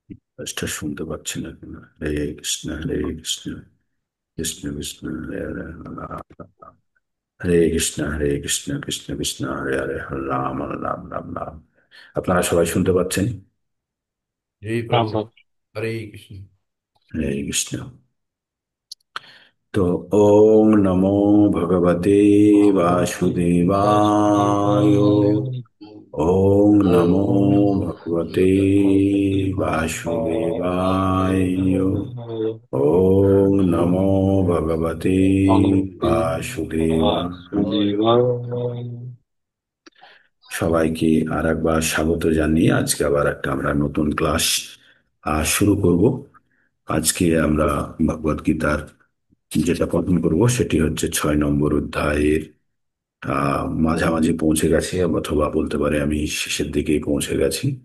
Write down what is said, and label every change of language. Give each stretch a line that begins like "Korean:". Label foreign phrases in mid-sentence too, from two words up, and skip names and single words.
Bangla: আজটা শুনতে পাচ্ছি না কেন?
Sanskrit: হরে কৃষ্ণ হরে কৃষ্ণ, কৃষ্ণ কৃষ্ণ হরে হরে, হরে কৃষ্ণ হরে কৃষ্ণ, কৃষ্ণ কৃষ্ণ হরে হরে, হরে রাম হরে রাম, রাম রাম।
Bangla: আপনারা সবাই শুনতে পাচ্ছেন?
Hindi: जय রাম प्रभु। রাম।
Sanskrit: हरे कृष्ण। হরে কৃষ্ণ। तो ओम नमो भगवते वासुदेवाय। ओम नमो भगवते वासुदेवाय। ओम नमो भगवते वासुदेवाय।
Bangla: সবাইকে আর একবার স্বাগত জানিয়ে আজকে আবার একটা আমরা নতুন ক্লাস শুরু করব। আজকে আমরা ভগবদ গীতার যেটা পঠন করব সেটি হচ্ছে 6 নম্বর অধ্যায়ের মাঝামাঝি পৌঁছে গেছি, অথবা বলতে পারে আমি শেষের দিকেই পৌঁছে গেছি।